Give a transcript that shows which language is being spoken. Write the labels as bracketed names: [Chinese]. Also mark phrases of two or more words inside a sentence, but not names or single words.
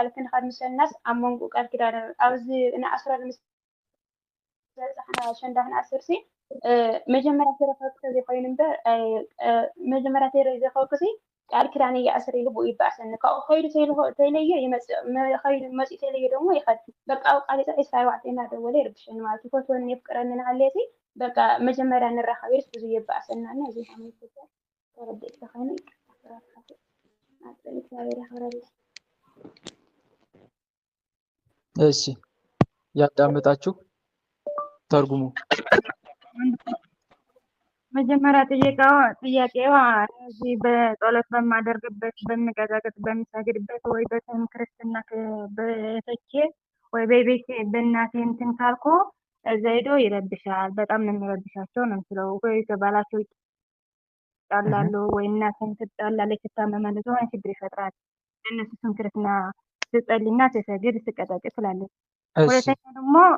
[Tigrinya] ክንኸድ ምሰልናስ ኣብ መንጎ ቃል ኪዳን ኣብዚ ንኣስረሉ ምስ በፃሕና ሸንዳ ክንኣስርሲ መጀመርያ ተረኸብኩ ዘይኮይኑ እምበር መጀመርያ ዘይረኸብኩሲ ቃል ኪዳን እየኣስር ኢሉ ብኡ ይበኣሰኒ ካብኡ ከይዱ ተይለየ ይመፅእ ከይዱ መፂኡ ተይለየ ደግሞ ይኸድ በቃ ኣብ ቃሊፃ 24 እናደወለ ይርብሸኒ ማለት እዩ። ፈትወኒ የፍቅረኒ ናሃለየሲ በቃ መጀመርያ ንራኸብ ኢልስ ብዙ የበኣሰናና እዚ ሓመይ ተረዲእ ተኸይኑ [Amharic] እግዚአብሔር ያክብረልኝ። እሺ ያዳምጣችሁ ተርጉሙ። መጀመሪያ ጥያቄዋ እዚህ በጸሎት በማደርግበት በምቀጠቅጥ በምሰግድበት ወይ በስም ክርስትና በተቼ ወይ በቤቴ በእናቴ እንትን ካልኩ እዛ ሄዶ ይረብሻል። በጣም ነው የሚረብሻቸው ነው የምትለው። ወይ ከባላቸው ይጣላሉ ወይ እናቴን ትጣላለች፣ ትታመማለች፣ የሆነ ችግር ይፈጥራል። እነሱ ስም ክርስትና ስጸልይና ስሰግድ ስቀጠቅጥ ትላለች። ሁለተኛ ደግሞ